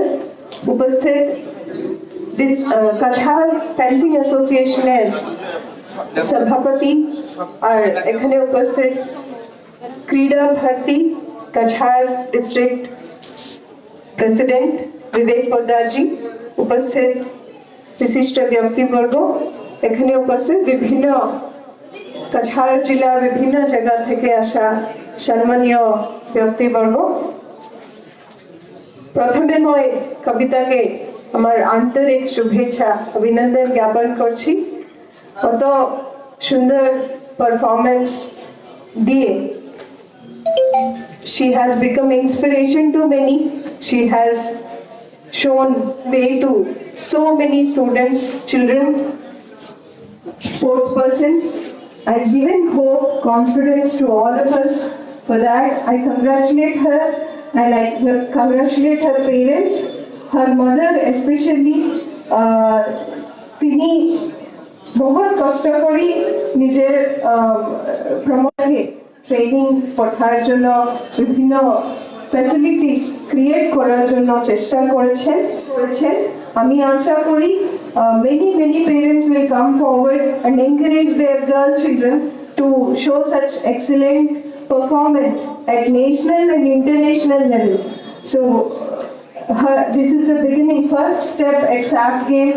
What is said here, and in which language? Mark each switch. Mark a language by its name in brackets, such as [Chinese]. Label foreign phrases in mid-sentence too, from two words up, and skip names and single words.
[Bangla] उपस्थित this Kachar Fencing Association এর সভাপতি আর এখানে উপস্থিত ক্রীড়া ভারতী Kachar [English] district president [Bangla] विवेक पोद्दार जी, উপস্থিত বিশিষ্ট ব্যক্তিবর্গ এখানে উপস্থিত বিভিন্ন কাছাড় জেলা বিভিন্ন জায়গা থেকে আসা সম্মানীয় ব্যক্তিবর্গ, প্রথমে মই কবিতাকে আমার আন্তরিক শুভেচ্ছা অভিনন্দন জ্ঞাপন করছি। কত সুন্দর পারফরম্যান্স দিয়ে [English] she has become inspiration to many. She has shown way to so many students, children, sports person, and given hope, confidence to all of us. For that, I congratulate her and I congratulate her parents, her mother especially. [Bangla] তিনি বহুত কষ্ট করে নিজের প্রমোটকে ট্রেনিং পড়ার জন্য বিভিন্ন ফ্যাসিলিটিস ক্রিয়েট করার জন্য চেষ্টা করেছেন। আমি আশা করি [English] many parents will come forward and encourage their girl children to show such excellent performance at national and international level. So this is the beginning, first step at SAF Games.